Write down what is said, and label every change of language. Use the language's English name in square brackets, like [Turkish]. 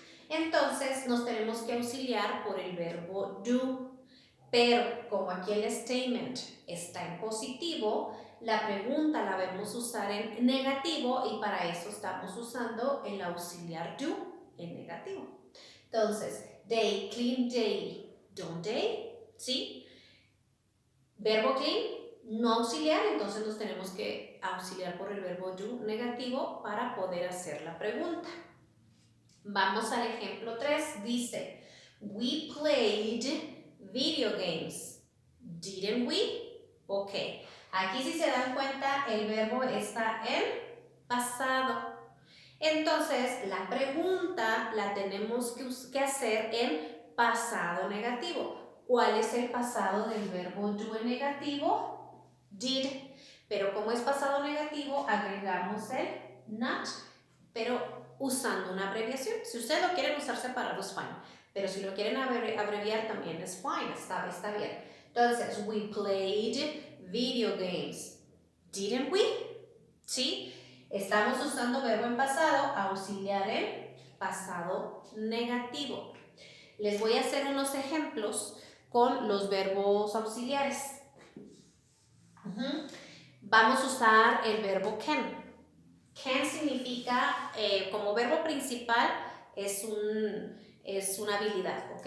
[Spanish] Entonces nos tenemos que auxiliar por el verbo do. Pero como aquí el statement está en positivo, la pregunta la debemos usar en negativo y para eso estamos usando el auxiliar do en negativo. [English] Entonces, they clean daily, don't they? [Spanish] ¿Sí? Verbo clean, no auxiliar, entonces nos tenemos que auxiliar por el verbo do negativo para poder hacer la pregunta. Vamos al ejemplo 3. [English] Dice, we played video games. Didn't we? Ok. [Spanish] Aquí si se dan cuenta, el verbo está en pasado. Entonces, la pregunta la tenemos que hacer en pasado negativo. ¿Cuál es el pasado del verbo do en negativo? Did. Pero como es pasado negativo, agregamos el not, pero usando una abreviación. Si ustedes lo quieren usar separado, es fine. Pero si lo quieren abreviar también es fine, está bien. [English] Entonces, we played video games. Didn't we? ¿Sí? [Spanish] Estamos usando verbo en pasado, auxiliar en pasado negativo. Les voy a hacer unos ejemplos con los verbos auxiliares. Vamos a usar el verbo can. Can significa, como verbo principal, es una habilidad, ¿ok?